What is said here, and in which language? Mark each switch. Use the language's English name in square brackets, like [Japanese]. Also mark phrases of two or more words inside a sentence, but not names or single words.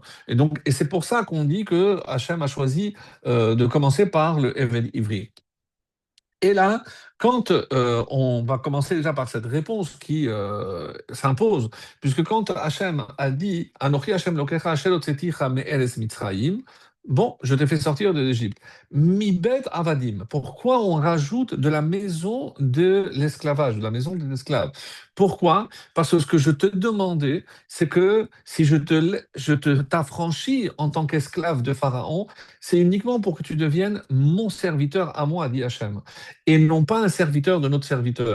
[French] Et c'est pour ça qu'on dit que Hachem a choisi de commencer par le Eved Ivri. Et là, quand on va commencer déjà par cette réponse qui s'impose, puisque quand Hachem a dit [Hebrew] אנכי השם אלוקיך אשר הוצאתיך מארץ מצרים, [French] Bon, je t'ai fait sortir de l'Égypte. [Hebrew] מבית עבדים. [French] Pourquoi on rajoute de la maison de l'esclavage, de la maison de l'esclave? Pourquoi? Parce que ce que je te demandais, c'est que si je te t'affranchis en tant qu'esclave de Pharaon, c'est uniquement pour que tu deviennes mon serviteur à moi, dit Hachem, et non pas un serviteur de notre serviteur.